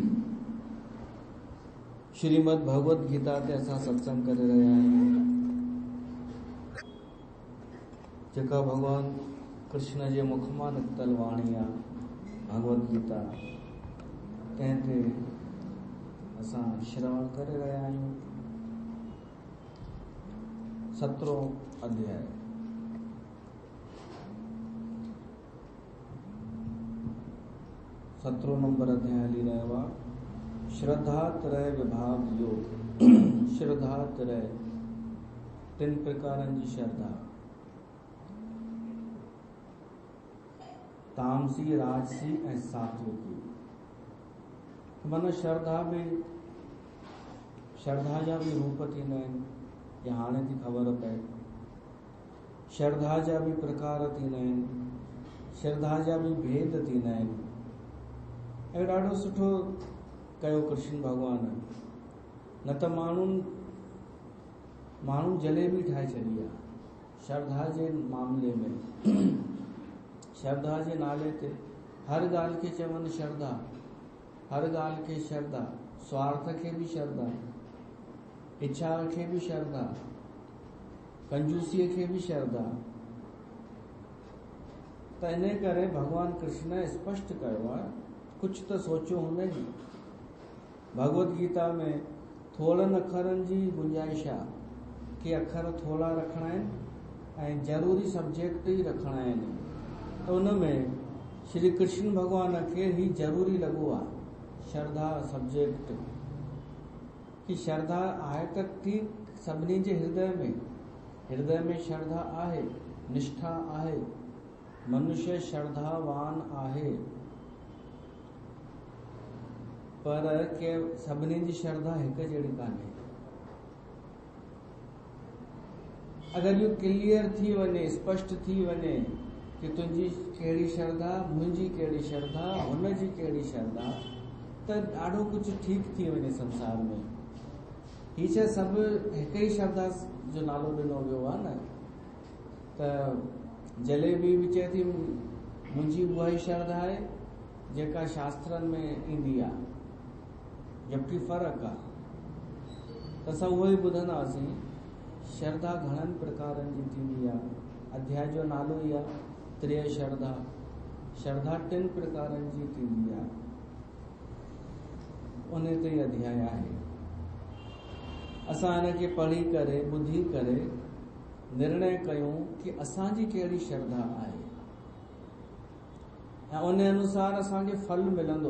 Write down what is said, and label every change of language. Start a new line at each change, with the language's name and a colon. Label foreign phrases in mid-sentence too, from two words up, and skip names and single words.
Sindhi: श्रीमद भगवत गीता ते असां सत्संग करे रहिया आहियूं, जेका भगवान कृष्ण जे मुख मां निकतल वाणी आहे भगवत गीता, तंहिं ते असां श्रवण करे रहिया आहियूं। 17 अध्याय। सत्रह नंबर अध्याय हली रहियो आहे। श्रद्धा त्रय विभाग योग। श्रद्धा त्रय 3 प्रकारनि जी श्रद्धा: तामसी, राजसी ऐं सात्विकी। मन श्रद्धा जा भी रूप थींदा आहिनि, या हाणे थी ख़बर पए। श्रद्धा जा भी प्रकार थींदा आहिनि, श्रद्धा जा भी भेद थींदा आहिनि। ऐं ॾाढो सुठो कयो कृष्ण भॻवान। न त माण्हू जलेबी ठाहे छॾी आहे श्रद्धा जे मामले में। श्रद्धा जे नाले ते हर ॻाल्हि खे चवनि श्रद्धा, हर ॻाल्हि खे श्रद्धा, स्वार्थ खे भी श्रद्धा, इच्छा खे भी श्रद्धा, कंजूसीअ खे भी श्रद्धा। त इन करे भगवान कृष्ण स्पष्ट कयो आहे,
Hindi: कुछ तो सोचो
Sindhi: हूंदे नी। भगवत गीता में थोड़नि अखरनि जी गुंजाइश आहे कि अखर थोड़ा रखणा आहिनि ऐं ज़रूरी सब्जेक्ट ही रखणा आहिनि। त उन में श्री कृष्ण भगवान खे ही ज़रूरी लॻो आहे श्रद्धा सब्जेक्ट, कि श्रद्धा आहे त ठीक सभिनी जे हृदय में श्रद्धा आहे, निष्ठा आहे, मनुष्य श्रद्धावान आहे। पर के सभिनी जी श्रद्धा हिक जहिड़ी कान्हे। अगर इहो क्लियर थी वञे, स्पष्ट थी वञे कि तुंहिंजी कहिड़ी श्रद्धा, मुंहिंजी कहिड़ी श्रद्धा, हुन जी कहिड़ी श्रद्धा, त ॾाढो कुछ ठीक थी वञे संसार में। ही छा सभु हिक ही श्रद्धा जो नालो ॾिनो वियो आहे न। त जलेबी भी चए थी मुंहिंजी उहा ही श्रद्धा आहे जेका शास्त्रनि में ईंदी आहे, जबकि फ़र्क़ु आहे। त असां उहो ही ॿुधंदासीं। श्रद्धा घणनि प्रकारनि जी थींदी आहे। अध्याय जो नालो ई आहे त्रय श्रद्धा। श्रद्धा 3 प्रकारनि जी थींदी आहे, उन ते ही अध्याय आहे। असां इन खे पढ़ी करे, ॿुधी करे निर्णय कयूं कि असांजी कहिड़ी श्रद्धा आहे, ऐं उन अनुसार असांखे फल मिलंदो।